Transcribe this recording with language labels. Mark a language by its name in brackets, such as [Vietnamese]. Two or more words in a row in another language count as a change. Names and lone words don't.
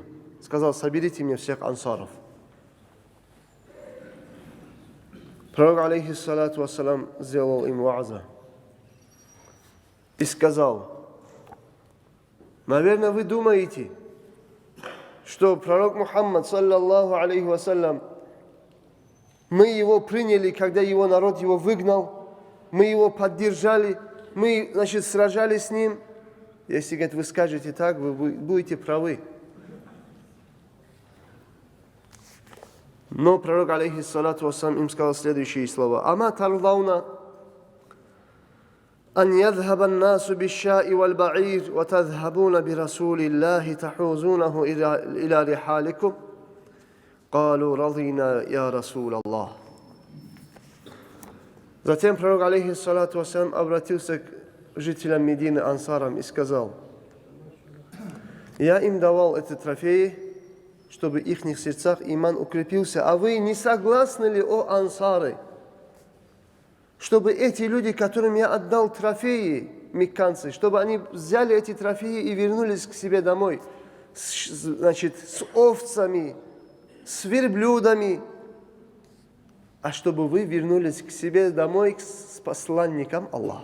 [Russian] Сказал: соберите мне всех ансаров. Пророк, [Arabic] عليه الصلاة والسلام, [Russian] сделал им вааза и сказал: наверное, вы думаете, что пророк Мухаммад, [Arabic] صلى الله عليه وسلم, [Russian] мы его приняли, когда его народ его выгнал, мы его поддержали, мы, сражались с ним. Если, говорит, вы скажете так, вы будете правы. Но пророк, [Arabic] عليه الصلاة والسلام, [Russian] им сказал следующие слова: [Arabic] «أما ترضون أن يذهب الناس بالشاء والبعير وتذهبون برسول الله تحوزونه إلى رحالكم». «قالوا رضينا يا رسول الله». [Russian] Затем пророк, [Arabic] عليه الصلاة والسلام, [Russian] обратился к жителям Медины, ансарам, и сказал: я им давал эти трофеи, чтобы в их сердцах иман укрепился. А вы не согласны ли, о ансары, чтобы эти люди, которым я отдал трофеи, мекканцы, чтобы они взяли эти трофеи и вернулись к себе домой, с овцами, с верблюдами, а чтобы вы вернулись к себе домой с посланником Аллаха.